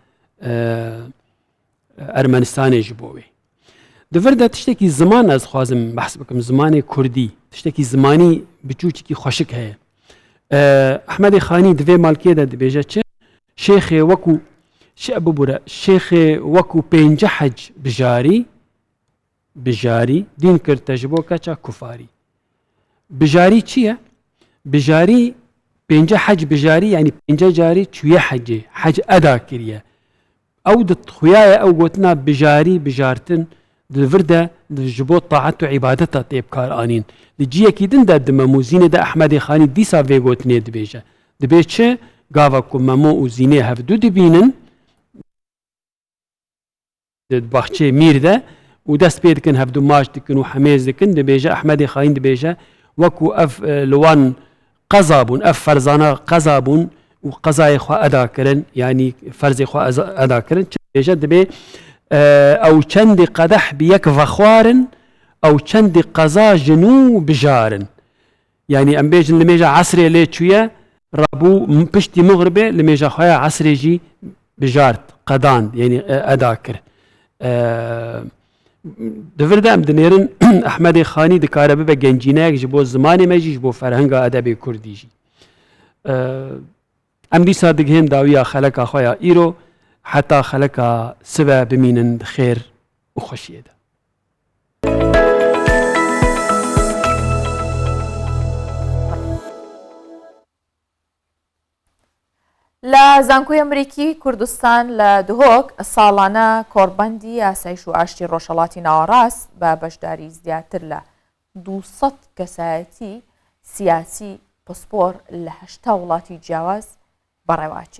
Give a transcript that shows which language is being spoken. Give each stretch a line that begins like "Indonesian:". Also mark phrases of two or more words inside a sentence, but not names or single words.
Kurdish: ئەرمەنستانێژ بۆوێ دەڤەردا تشتێکی زمان ئەس خوازم بەحس بکەم زمانی کوردی تشتێکی زمانی بچووچێکی خۆشک هەیە ئەحمەدی خانی دوێ مالکێدا دەبێژە چ شێخێ وەکو ببوورە شێخێ وەکو پێنجە حەج بژاری دین کردە ji بۆ کەچە کوفاری بژاری چییە؟ بژاری پێنجە حەج بژاری ینی پێنجە جاری چویە حەجێ حەج ئەدا کردە ئەو دخوایە ئەو گوتنا بژاری بژارتن دڤردە ji بۆ تاعەت و عیبادەتە تێبکارانین li ciyekî din de di memûzînê de ئەحمەدی خانی dîsa vê gotinê dibêje dibê çi gava ku memo û zînê hevdû dibînin baxçê mîr de û dest pê dikin hevdû maş dikin û hemêz dikin dibêje ئەحمەدی خاین dibêje wekû ev li wan qeza bûn ev ferzana qeza bûn û qezayê xwe eda kirin yanî ferzê xwe eda kirin dibêje dibê ئەو چەندی قەدەح bi yek vexwarin ئەو چەندی قەزا jin û bijarin yanî em bêjin li mêja esrê lê çûye rabû piştî mixribê li mêja xwe ya esrê jî bijart qedand yanî eda kir divir de em dinêrin ئەحمەدی خانی dikare bibe gencîneyek ji bo zimanê me jî ji bo ferhenga edebê Kurdî jî em dîsa digihên dawiya xeleka xwe ya îro حتا خەلەکە سبە بمینن خێر و خۆشیێدا
Central Kurdish: لە زانکۆی ئەمریکی کوردستان لە دهۆک ساڵانە کۆڕبەندی ئاسایش و ئاشتی ڕۆژهەڵاتی ناوەڕاست بە بەشداری زیاتر لە 200 کەسایەتی سیاسی پسپۆر لە 8 وڵاتی جیاواز بەڕێواچێت.